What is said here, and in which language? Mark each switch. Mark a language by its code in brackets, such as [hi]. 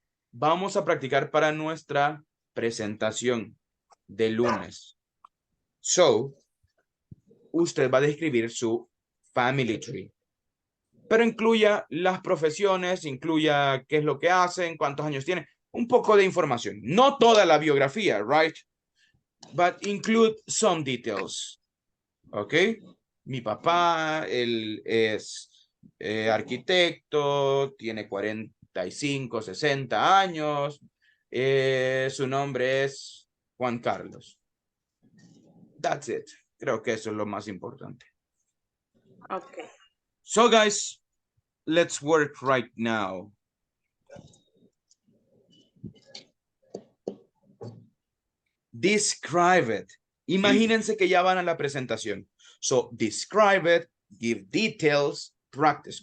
[es] Vamos a practicar para nuestra presentación de lunes. So, usted va a describir su family tree. Pero incluya las profesiones, incluya qué es lo que hacen, cuántos años tienen, un poco de información. No toda la biografía, right? [en] But include some details. ¿Ok? [es] Mi papá, él es arquitecto, tiene 45, 60 años. Su nombre es Juan Carlos. [en] That's it. [es] Creo que eso es lo más importante. Okay. [en] So, guys, let's work right now. Describe it. [es] Imagínense que ya van a la presentación. [en] So, describe it, give details, practice.